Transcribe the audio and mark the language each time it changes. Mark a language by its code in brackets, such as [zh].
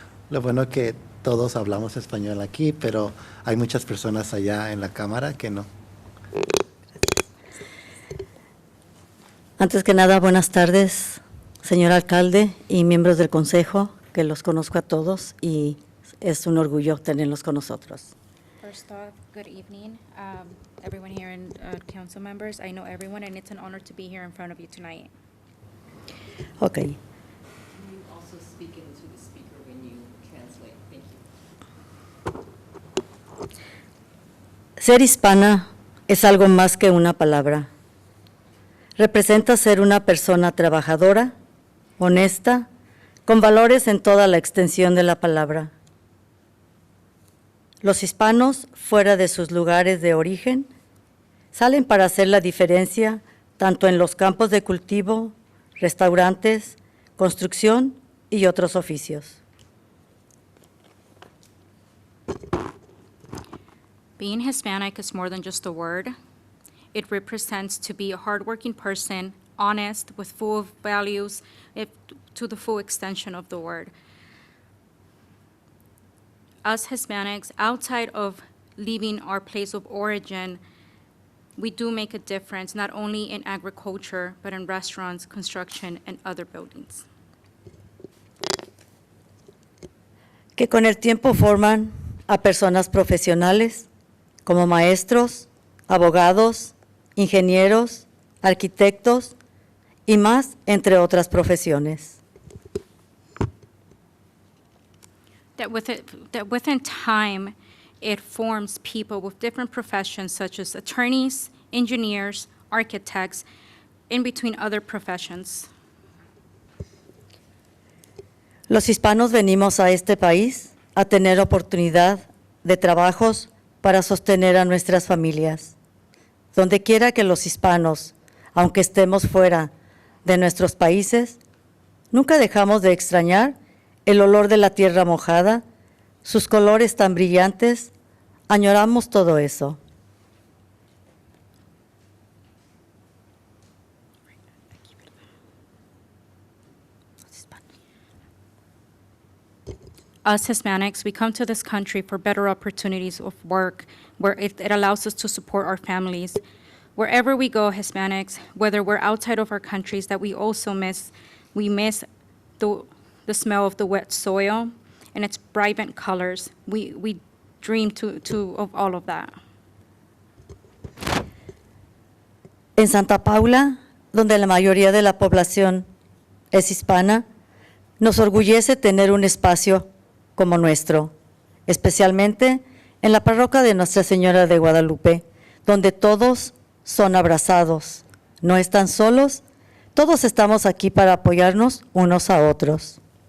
[es] Lo bueno que todos hablamos español aquí, pero hay muchas personas allá en la cámara que no. Antes que nada, buenas tardes, señor alcalde y miembros del consejo, que los conozco a todos y es un orgullo tenerlos con nosotros. [en] First off, good evening, everyone here and council members. I know everyone, and it's an honor to be here in front of you tonight. Ok. Can you also speak into the speaker when you translate? Thank you. [es] Ser hispana es algo más que una palabra. Representa ser una persona trabajadora, honesta, con valores en toda la extensión de la palabra. Los hispanos, fuera de sus lugares de origen, salen para hacer la diferencia tanto en los campos de cultivo, restaurantes, construcción y otros oficios. [en] Being Hispanic is more than just a word. It represents to be a hardworking person, honest, with full of values, to the full extension of the word. Us Hispanics, outside of leaving our place of origin, we do make a difference, not only in agriculture, but in restaurants, construction, and other buildings. [es] Que con el tiempo forman a personas profesionales como maestros, abogados, ingenieros, arquitectos y más, entre otras profesiones. [en] That within time, it forms people with different professions such as attorneys, engineers, architects, in between other professions. [es] Los hispanos venimos a este país a tener oportunidad de trabajos para sostener a nuestras familias. Donde quiera que los hispanos, aunque estemos fuera de nuestros países, nunca dejamos de extrañar el olor de la tierra mojada, sus colores tan brillantes, añoramos todo eso. [en] Us Hispanics, we come to this country for better opportunities of work, where it allows us to support our families. Wherever we go, Hispanics, whether we're outside of our countries, that we also miss the smell of the wet soil and its vibrant colors. We dream of all of that. [es] En Santa Paula, donde la mayoría de la población es hispana, nos orgullece tener un espacio como nuestro, especialmente en la parroquia de Nuestra Señora de Guadalupe, donde todos son abrazados, no están solos, todos estamos aquí para apoyarnos unos a otros.